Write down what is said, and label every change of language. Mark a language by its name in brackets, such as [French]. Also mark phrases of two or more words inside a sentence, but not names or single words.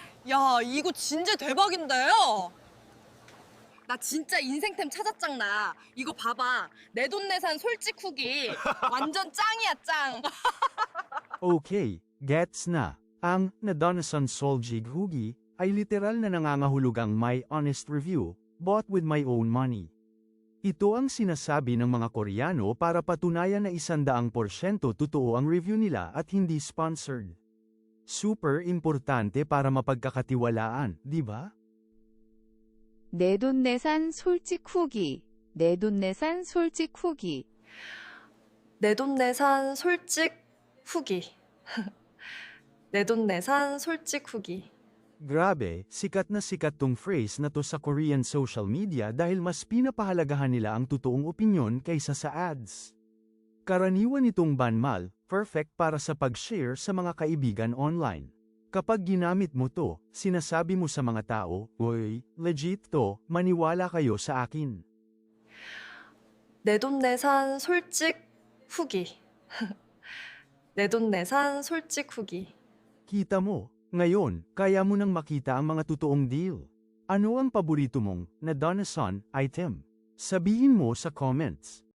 [Korean] 야, 이거 진짜 대박인데요? 나 진짜 인생템 찾았짱나. 이거 봐봐. 내돈내산 솔직 후기. 완전 짱이야, 짱. [Filipino] Okay, gets na. Ang [Korean] 내돈내산 솔직 후기 [Filipino] ay literal na nangangahulugang [English] my honest review, bought with my own money. [Filipino] Ito ang sinasabi ng mga Koreano para patunayan na 100% totoo ang review nila at hindi sponsored. Super importante para mapagkakatiwalaan, di ba? [Korean] 내돈내산 솔직 후기. 내돈내산 솔직 후기. 내돈내산 솔직 후기. 내돈내산 솔직 후기. [Filipino] Grabe, sikat na sikat tong phrase na to sa Korean [English] social media [Filipino] dahil mas pinapahalagahan nila ang totoong opinyon kaysa sa ads. Karaniwan itong banmal, perfect para sa pag-share sa mga kaibigan online. Kapag ginamit mo to, sinasabi mo sa mga tao, "Uy, legit to, maniwala kayo sa akin." [Korean] 내돈내산 솔직 후기. 내돈내산 솔직 후기. [Filipino] Kita mo, ngayon, kaya mo nang makita ang mga totoong deal. Ano ang paborito mong Nadonasan item? Sabihin mo sa comments.